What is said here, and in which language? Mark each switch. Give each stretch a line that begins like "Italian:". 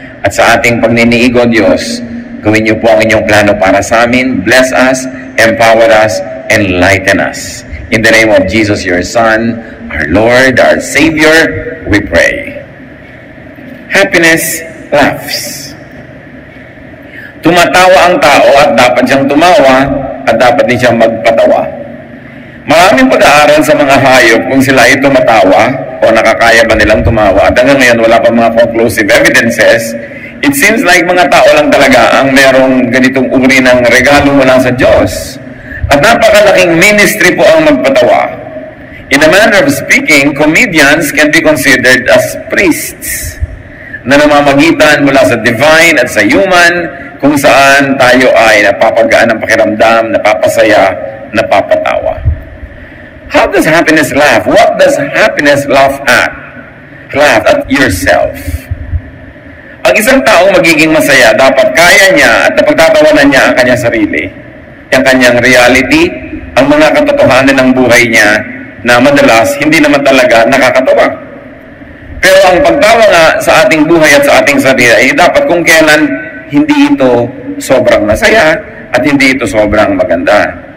Filipino: At sa ating pagniniig, O Diyos, gawin niyo po ang inyong plano para sa amin.
English: Bless us, empower us, enlighten us. In the name of Jesus, your Son, our Lord, our Savior, we pray. Happiness laughs.
Filipino: Tumatawa ang tao at dapat siyang tumawa at dapat din siyang magpatawa. Maraming pag-aaral sa mga hayop kung sila ay tumatawa o nakakaya ba nilang tumawa. At hanggang ngayon wala pa mga conclusive evidences.
English: It seems like
Filipino: mga tao lang talaga ang merong ganitong uri ng regalo mula sa Diyos. At napakalaking ministry po ang magpatawa.
English: In a manner of speaking, comedians can be considered as priests
Filipino: na namamagitan mula sa divine at sa human kung saan tayo ay napapagaan ng pakiramdam, napapasaya, napapatawa.
English: How does happiness laugh? What does happiness laugh at? Laugh at yourself.
Filipino: Ang isang taong magiging masaya, dapat kaya niya at napagtatawanan niya ang kanyang sarili. Ang kanyang reality, ang mga katotohanan ng buhay niya na madalas hindi naman talaga nakakatawa. Pero ang pagtawa nga sa ating buhay at sa ating sarili ay dapat kung kailan hindi ito sobrang masaya at hindi ito sobrang maganda.